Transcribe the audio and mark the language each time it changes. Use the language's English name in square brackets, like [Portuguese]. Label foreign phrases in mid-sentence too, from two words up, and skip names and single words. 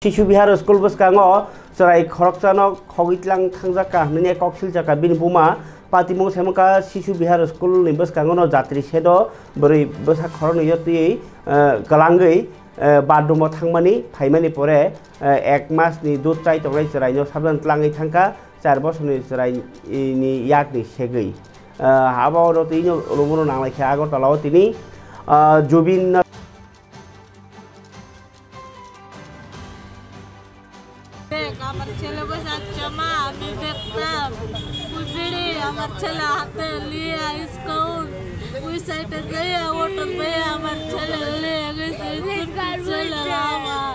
[Bodo] शिशु बिहार स्कुल बसकांगो जराय खरकजानो खगितलां थांजाका ननि कक्सिल जाका बिनि बुमा पातिमु सेमका शिशु बिहार स्कुल नि बसकांगो जात्रि सेदो बोरै बसा खरन यति गलांगै बादुम थांमानि फाइमानि परे एक मास नि दूध चाइ तोराय जरायनो साबजान tlangै थांका 4 बोसोरनि जरायनि यागनि सेगै हाबावरो तिनो रुमुनो नांलायखे आगरतलाव तिनि जुबिन [Bangla] আমার ছেলে বসে আছে মা আমি দেখতাম বুঝলি আমার ছেলে হাতে নিয়ে স্কুল ওই সাইডে গিয়ে অটো পেয়ে আমার ছেলে নিয়ে গেছে ছেলে আমার